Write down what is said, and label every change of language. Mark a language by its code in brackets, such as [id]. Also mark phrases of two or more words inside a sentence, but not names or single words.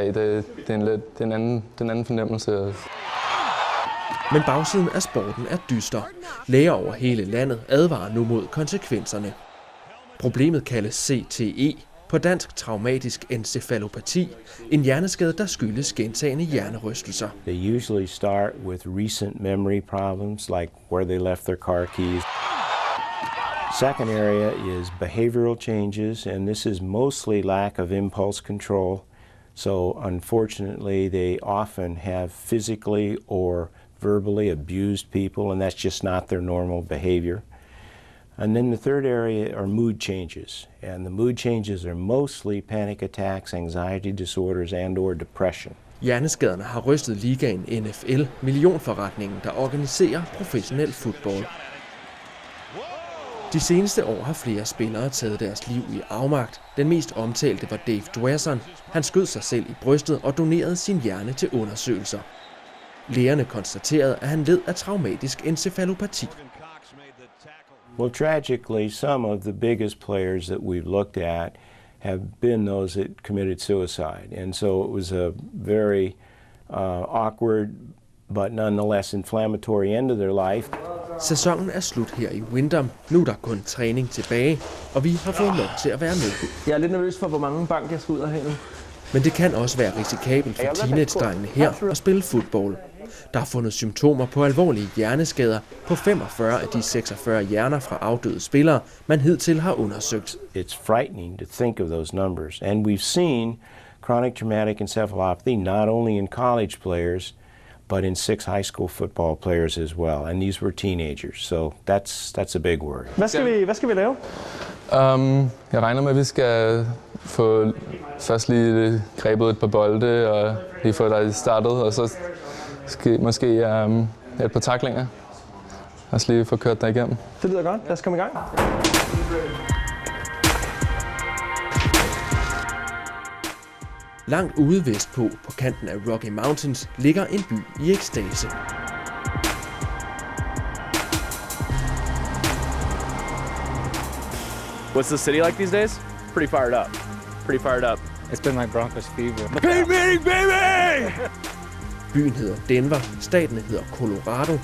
[da] Det er en anden fornemmelse. Men bagsiden af sporten er dyster. Læger over hele landet advarer nu mod konsekvenserne. Problemet kaldes CTE, på dansk traumatisk encefalopati, en hjerneskade, der skyldes gentagne hjernerystelser. [en] They usually start with recent memory problems, like where they left their car keys. Second area is behavioral changes, and this is mostly lack of impulse control. So unfortunately, they often have physically or verbally abused people, and that's just not their normal behavior. And then the third area are mood changes, and the mood changes are mostly panic attacks, anxiety disorders and/or depression. [da] Hjerneskaderne har rystet ligaen NFL, millionforretningen, der organiserer professionel fodbold. De seneste år har flere spillere taget deres liv i afmagt. Den mest omtalte var Dave Dwasson. Han skød sig selv i brystet og donerede sin hjerne til undersøgelser. Lægerne konstaterede, at han led af traumatisk encefalopati. [en] Well, tragically, some of the biggest players that we've looked at have been those that committed suicide. And so it was a very awkward, but nonetheless inflammatory end of their life. [da] Sæsonen er slut her i Windham. Nu er der kun træning tilbage, og vi har fået lov til at være med. Jeg er lidt nervøs for, hvor mange bank jeg skal ud af have nu. Men det kan også være risikabelt for teenage-drengene her at spille fodbold. Der er fundet symptomer på alvorlige hjerneskader på 45 af de 46 hjerner fra afdøde spillere, man hidtil har undersøgt. [en] It's frightening to think of those numbers. And we've seen chronic traumatic encephalopathy not only in college players, but in 6 high school football players as well. And these were teenagers, so that's a big word. [da] Hvad skal vi lave? Jeg regner med, at vi skal få først lige grebet et par bolde og lige få dig startet, og så måske et par tacklinger. Og så lige få kørt dig igennem. Det lyder godt. Lad os komme i gang. Langt ude vestpå, på kanten af Rocky Mountains, ligger en by i ekstase. [en] What's the city like these days? Pretty fired up. Pretty fired up. It's been like Broncos fever. Team meeting, baby! [da] Byen hedder Denver, staten hedder Colorado.